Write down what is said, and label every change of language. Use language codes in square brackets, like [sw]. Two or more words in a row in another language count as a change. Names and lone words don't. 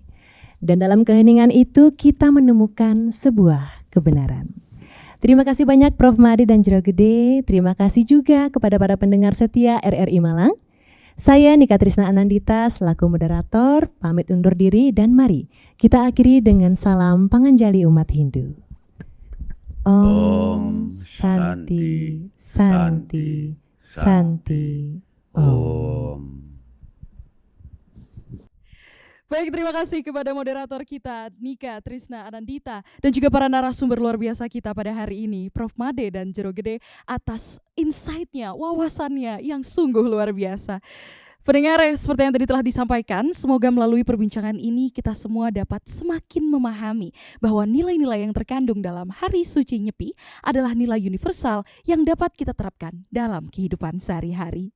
[id] Dan dalam keheningan itu kita menemukan sebuah kebenaran. Terima kasih banyak Prof. Madi dan Jero Gede. Terima kasih juga kepada para pendengar setia RRI Malang. Saya Nika Trisna Anandita selaku moderator, pamit undur diri, dan mari kita akhiri dengan salam panganjali umat Hindu. [sa] Om Santi, Santi, Santi, Om. [id] Baik, terima kasih kepada moderator kita Nika Trisna Anandita dan juga para narasumber luar biasa kita pada hari ini, Prof. Made dan Jero Gede, atas insight-nya, wawasannya yang sungguh luar biasa. Pendengar, seperti yang tadi telah disampaikan, semoga melalui perbincangan ini kita semua dapat semakin memahami bahwa nilai-nilai yang terkandung dalam Hari Suci Nyepi adalah nilai universal yang dapat kita terapkan dalam kehidupan sehari-hari.